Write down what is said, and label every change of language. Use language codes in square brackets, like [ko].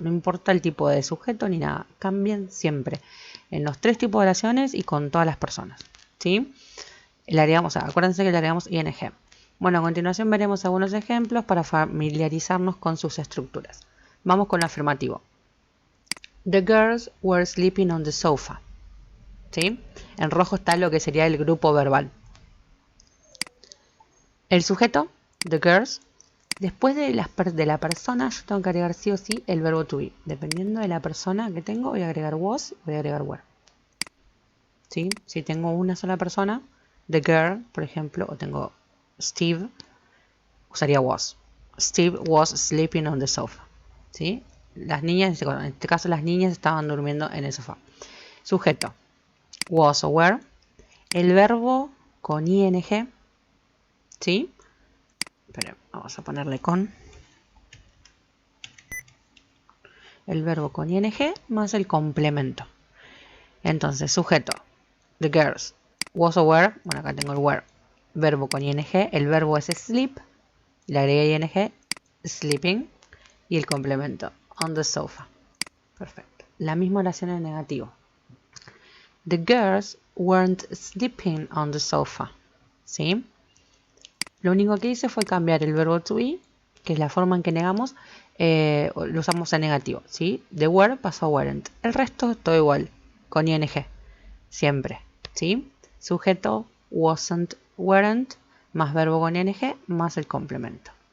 [es] No importa el tipo de sujeto ni nada, cambian siempre, en los tres tipos de oraciones y con todas las personas, ¿sí? Le agregamos, acuérdense que le agregamos ing. Bueno, a continuación veremos algunos ejemplos para familiarizarnos con sus estructuras. Vamos con el afirmativo. [en] The girls were sleeping on the sofa. [es] ¿Sí? En rojo está lo que sería el grupo verbal. El sujeto, [en] the girls, [es] después de la persona yo tengo que agregar sí o sí el verbo to be. Dependiendo de la persona que tengo voy a agregar was, voy a agregar were. ¿Sí? Si tengo una sola persona, [en] the girl, [es] por ejemplo, o tengo Steve, usaría was. [en] Steve was sleeping on the sofa. [es] ¿Sí? Las niñas, en este caso las niñas estaban durmiendo en el sofá. Sujeto, was o were. El verbo con ing, ¿sí? Pero vamos a ponerle con el verbo con ing más el complemento. Entonces, sujeto, [en] the girls, [es] was o were, bueno, acá tengo el were, verbo con ing, el verbo es sleep, le agregué ing, sleeping, y el complemento, [en] on the sofa. [es] Perfecto. La misma oración en negativo. [en] The girls weren't sleeping on the sofa. [es] ¿Sí? Lo único que hice fue cambiar el verbo to be, que es la forma en que negamos, lo usamos en negativo, ¿sí? De were pasó a weren't. El resto es todo igual, con ing, siempre, ¿sí? Sujeto, wasn't, weren't, más verbo con ing, más el complemento.